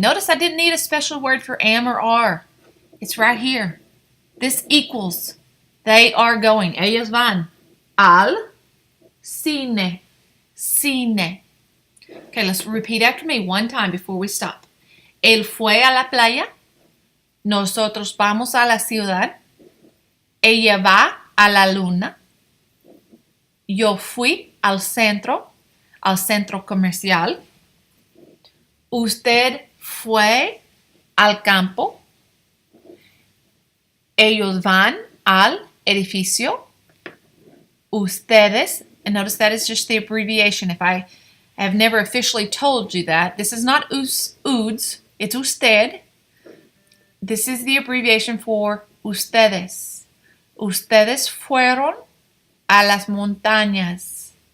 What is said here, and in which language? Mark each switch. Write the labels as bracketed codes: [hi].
[en] Notice I didn't need a special word for am or are. It's right here. This equals they are going. [es] Ellos van al cine. [en] Cine. Okay, let's repeat after me one time before we stop. [es] Él fue a la playa. Nosotros vamos a la ciudad. Ella va a la luna. Yo fui al centro comercial. Usted fue al campo. Ellos van al edificio. [en] Ustedes, and notice that is just the abbreviation. If I have never officially told you that, this is not uds, it's usted. This is the abbreviation for ustedes. [es] Ustedes fueron a las montañas.